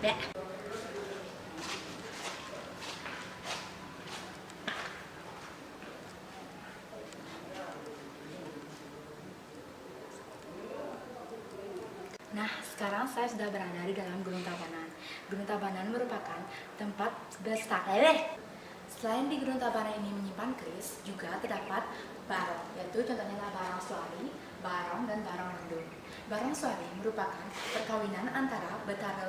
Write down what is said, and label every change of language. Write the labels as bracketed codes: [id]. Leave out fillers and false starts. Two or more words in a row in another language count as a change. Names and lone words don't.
[id] Nah, sekarang saya sudah berada di dalam Gunung Tabanan. Gunung Tabanan merupakan tempat bestari. Selain di Gunung Tabanan ini menyimpan keris, juga terdapat barong, yaitu contohnya adalah barong suari, barong, dan barong rendung. Barong suari merupakan perkawinan antara